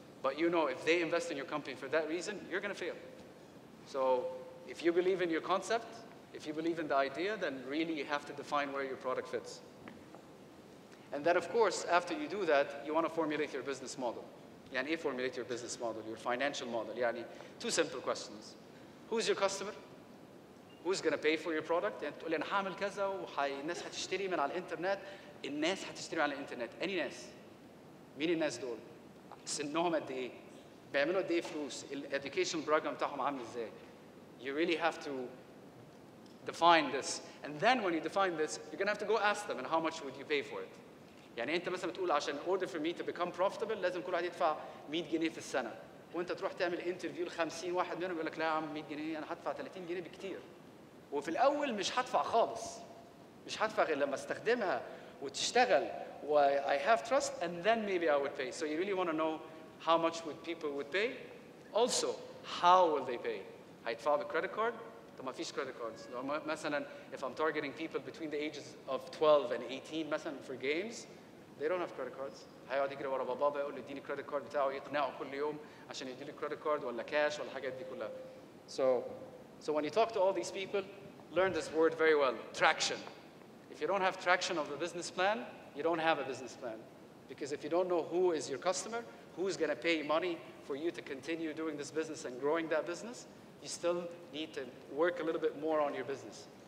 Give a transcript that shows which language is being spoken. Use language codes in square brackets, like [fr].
[en] But you know, if they invest in your company for that reason, you're going to fail. So if you believe in your concept, if you believe in the idea, then really you have to define where your product fits. And then, of course, after you do that, you want to formulate your business model. [ar] يعني إيه [en] formulate your business model, your financial model? يعني two simple questions. Who's your customer? Who's going to pay for your product? [ar] يعني تقول لي أنا هعمل كذا والناس هتشتري من على الإنترنت. الناس هتشتري على الإنترنت. أي ناس؟ مين الناس دول؟ سنهم قد إيه؟ بيعملوا قد إيه فلوس؟ الeducation program بتاعهم عامل إزاي؟ [en] You really have to define this. And then when you define this, you're going to have to go ask them, and how much would you pay for it? [ar] يعني أنت مثلا بتقول عشان [en] order for me to become profitable [ar] لازم كل واحد يدفع 100 جنيه في السنة. وأنت تروح تعمل انترفيو ل 50 واحد منهم يقول لك لا يا عم 100 جنيه أنا هدفع 30 جنيه بكتير. وفي الأول مش هدفع خالص. مش هدفع غير لما استخدمها وتشتغل و [en] I have trust, and then maybe I would pay. So you really want to know how much people would pay. Also, how will they pay? [ar] هيدفعوا بالcredit card؟ طب ما فيش credit cards. [en] لو مثلا if I'm targeting people between the ages of 12 and 18 مثلا for games, they don't have credit cards. [ar] هيقعد يجري ورا بابا يقول له اديني credit card بتاعه يقنعه كل يوم عشان يديله credit card ولا cash ولا الحاجات دي كلها. [en] So when you talk to all these people, learn this word very well, traction. If you don't have traction of the business plan, you don't have a business plan. Because if you don't know who is your customer, who's going to pay money for you to continue doing this business and growing that business, you still need to work a little bit more on your business.